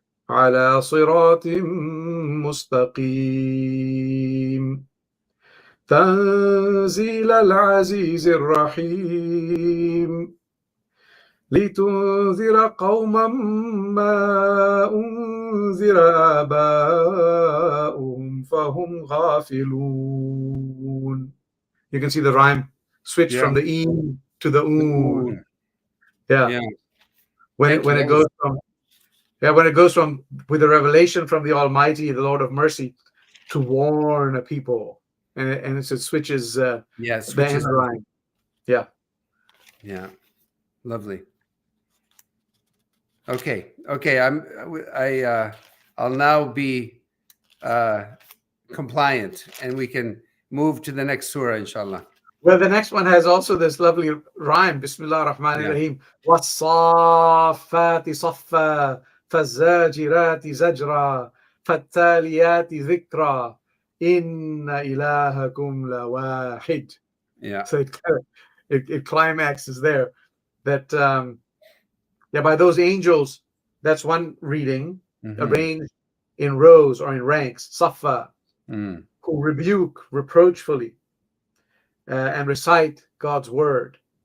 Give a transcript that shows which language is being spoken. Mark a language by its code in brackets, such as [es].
[ar] على صراط مستقيم تنزيل العزيز الرحيم لتنذر قوما ما أنذر آباؤهم فهم غافلون. [en] You can see the rhyme switch from the E to the U. Yeah. When it goes from with a revelation from the Almighty, the Lord of mercy, to warn a people, and it switches. Switches the line. Yeah. Lovely. Okay. I'll now be compliant, and we can move to the next surah, inshallah. Well, the next one has also this lovely rhyme. [ar] Bismillah ar-Rahman ar-Rahim. Was-saffati saffa. فالزاجرات زجرا فالتاليات ذكرا إن إلهكم لواحد. [en] So it climaxes there. That by those angels, that's one reading, arranged in rows or in ranks, safa, who rebuke reproachfully and recite God's word.